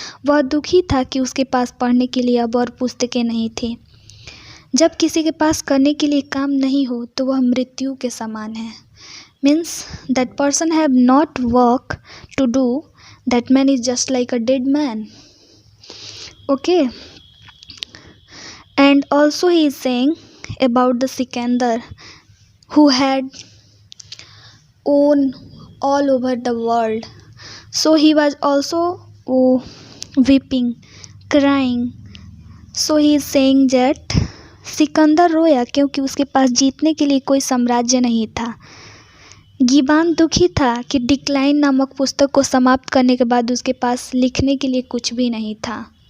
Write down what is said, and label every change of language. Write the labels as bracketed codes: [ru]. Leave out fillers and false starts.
[hi] वह दुखी था कि उसके पास पढ़ने के लिए अब और पुस्तकें नहीं थी। जब किसी के पास करने के लिए काम नहीं हो तो वह मृत्यु के समान है। [en] Means that person have not work to do, that man is just like a dead man. Okay. And also he is saying about the Sikandar who had own all over the world. So he was also weeping, crying. So he is saying that [hi] Sikandar रोया क्योंकि उसके पास जीतने के लिए कोई साम्राज्य नहीं था। गिबान दुखी था कि डिक्लाइन नामक पुस्तक को समाप्त करने के बाद उसके पास लिखने के लिए कुछ भी नहीं था।